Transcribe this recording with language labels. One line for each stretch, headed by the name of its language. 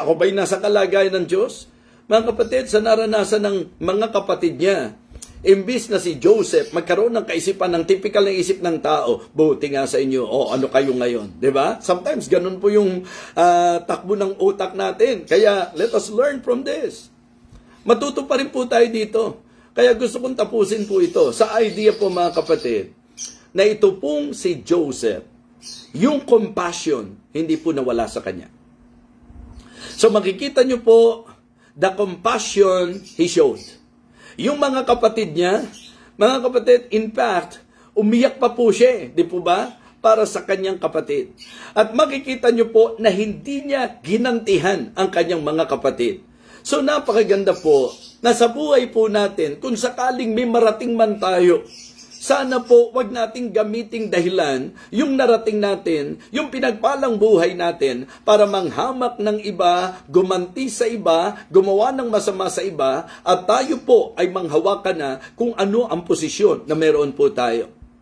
Filipino: Ako ba'y nasa kalagayan ng Diyos? Mga kapatid, sa naranasan ng mga kapatid niya, imbis na si Joseph magkaroon ng kaisipan ng typical ng isip ng tao, buti nga sa inyo, ano kayo ngayon? Diba? Sometimes ganun po yung takbo ng utak natin.
English: Kaya let us learn from this.
Filipino: Matuto pa rin po tayo dito. Kaya gusto kong tapusin po ito sa idea po mga kapatid, na ito pong si Joseph, yung compassion, hindi po nawala sa kanya.
English: So
Filipino: makikita nyo po,
English: the compassion he showed.
Filipino: Yung mga kapatid niya, mga kapatid, in fact, umiyak pa po siya, di po ba? Para sa kanyang kapatid. At makikita nyo po na hindi niya ginantihan ang kanyang mga kapatid. So napakaganda po na sa buhay po natin, kung sakaling may marating man tayo, sana po wag nating gamiting dahilan yung narating natin, yung pinagpalang buhay natin para manghamak ng iba, gumanti sa iba, gumawa ng masama sa iba, at tayo po ay manghawakan na kung ano ang posisyon na meron po tayo.